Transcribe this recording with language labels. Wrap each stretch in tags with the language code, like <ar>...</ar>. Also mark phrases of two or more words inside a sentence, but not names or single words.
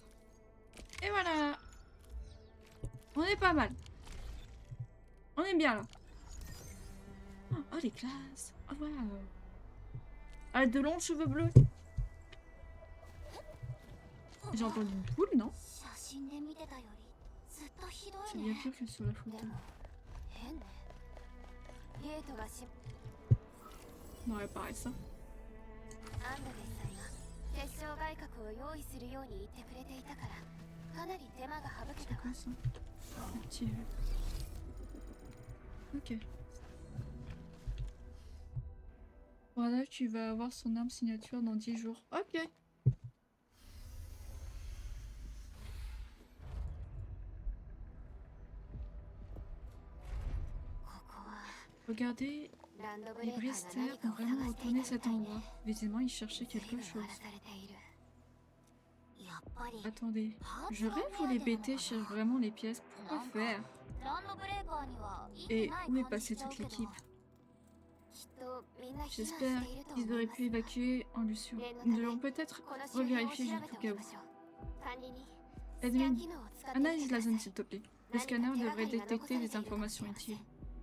<fr>Et voilà! On est pas mal. On est bien là. Oh, les classes! Oh, waouh! Elle a de longs cheveux bleus. J'ai entendu une poule, non?</fr> <ja>写真で見てたよりずっとひど</ja> <fr>C'est</fr> <ja>い</ja> <fr>bien</fr> <ja>ね。</ja> <fr>pire que sur la photo.</fr> <ja>でも変ね。ゲートがし</ja> <fr>On va réparer ça.</fr> <ja>アンドレスさんが結晶外角を用意するように言ってくれていたからかなり手間が省け</ja> <fr>C'est</fr> <ja>たわ。</ja> <fr>quoi ça? Activé. Ok. Voilà, tu vas avoir son arme signature dans 10 jours. Ok. Regardez,</fr> <ja>ランドブ</ja> <fr>les</fr> <ja>レーカーが</ja> <fr>Bresters</fr> <ja>何か</ja> <fr>ont</fr> <ja>を</ja> <fr>vraiment</fr> <ja>探してい</ja> <fr>retourné</fr> <ja>たみ</ja> <fr>cet</fr> <ja>たいね。</ja> <fr>endroit. Visiblement, ils cherchaient</fr> <ja>随</ja> <fr>quelque</fr> <ja>分</ja> <fr>chose.</fr> <ja>荒らされている。やっぱり</ja> <fr>Attendez,</fr> <ja>パーツ</ja> <fr>je</fr> <ja>が</ja> <fr>rêve ou</fr> <ja>目</ja> <fr>les</fr> <ja>当てなの</ja> <fr>BT</fr> <ja>か</ja> <fr>cherchent</fr> <ja>な。</ja> <fr>vraiment les pièces? Pourquoi</fr> <ja>なんか</ja> <fr>faire?</fr> <ja>ランドブレーカーには意味</ja> <fr>Et</fr> <ja>ない</ja> <fr>où est</fr> <ja>感じ</ja> <fr>passée</fr> <ja>しちゃう</ja> <fr>toute</fr> <ja>けど、</ja> <fr>l'équipe?</fr> <ja>きっとみんな避難して</ja> <fr>J'espère</fr> <ja>いると</ja> <fr>qu'ils</fr> <ja>思い</ja> <fr>auraient</fr> <ja>ます</ja> <fr>pu</fr> <ja>が。</ja> <fr>évacuer en Lucio.</fr> <ja>念のた</ja> <fr>Nous</fr> <ja>め</ja> <fr>devons peut-être</fr> <ja>この周辺を調</ja> <fr>revérifier</fr> <ja>べ</ja> <fr>juste</fr> <ja>て</ja> <fr>au</fr> <ja>お</ja> <fr>cas</fr> <ja>き</ja> <fr>où.</fr> <ja>ましょう。管理にスキャン</ja> <fr>Edwin,</fr> <ja>機能を使ってみて</ja> <fr>analyse</fr> <ja>くだ</ja> <fr>la</fr> <ja>さ</ja> <fr>zone</fr> <ja>い。</ja> <fr>s'il te plaît. Le</fr> <ja>何か</ja> <fr>scanner</fr> <ja>手がか</ja> <fr>devrait</fr> <ja>りが残</ja> <fr>détecter</fr> <ja>され</ja> <fr>des</fr> <ja>ているかもし</ja> <fr>informations</fr> <ja>れません。</ja> <fr>utiles.</fr>